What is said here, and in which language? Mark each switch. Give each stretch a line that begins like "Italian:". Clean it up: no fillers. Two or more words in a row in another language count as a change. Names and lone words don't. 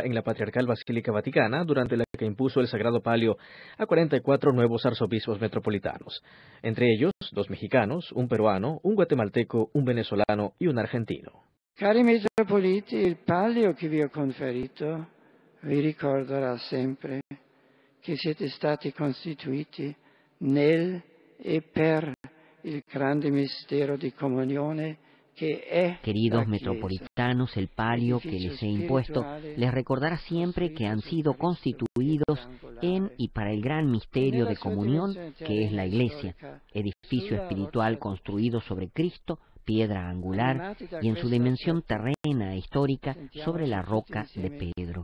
Spanish: en la Patriarcal Basílica Vaticana, durante la que impuso el Sagrado Palio a 44 nuevos arzobispos metropolitanos, entre ellos 2 mexicanos, un peruano, un guatemalteco, un venezolano y un argentino.
Italian: Cari metropoliti, il palio che vi ho conferito vi ricorderà sempre che siete stati costituiti nel e per il grande mistero di comunione.
Spanish: Queridos metropolitanos, el palio que les he impuesto les recordará siempre que han sido constituidos en y para el gran misterio de comunión que es la Iglesia, edificio espiritual construido sobre Cristo, piedra angular, y en su dimensión terrena e histórica sobre la roca de Pedro.